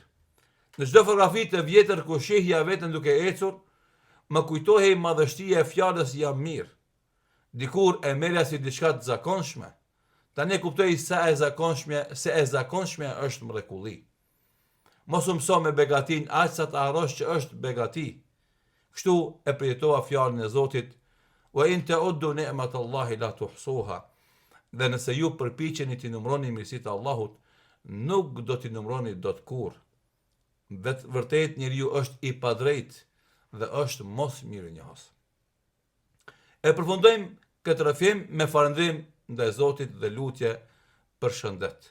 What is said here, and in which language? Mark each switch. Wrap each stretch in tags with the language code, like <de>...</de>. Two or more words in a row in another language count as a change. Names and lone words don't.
<sq>Në çdo fotografi të vjetër ku shihja veten duke ecur, më kujtohej madhështia e fjalës jam mirë. Dikur e merja si diçka të zakonshme, tani kuptoj se e zakonshme është mrekulli. Mos u mëso me begatin aq sa të harrosh që është begati. Kështu e përjetova fjalën e Zotit,</sq> <ar>وإن تعدوا نعمة الله لا تحصوها.</ar> <sq>Dhe nëse ju përpiqeni të numëroni mirësitë e Allahut, nuk do t'i numëroni dot kurrë. Vërtet njeriu është i padrejt dhe është mos mirënjohës. E përfundojmë këtë rrëfim me falëndrim ndaj Zotit dhe lutje për shëndet.</sq>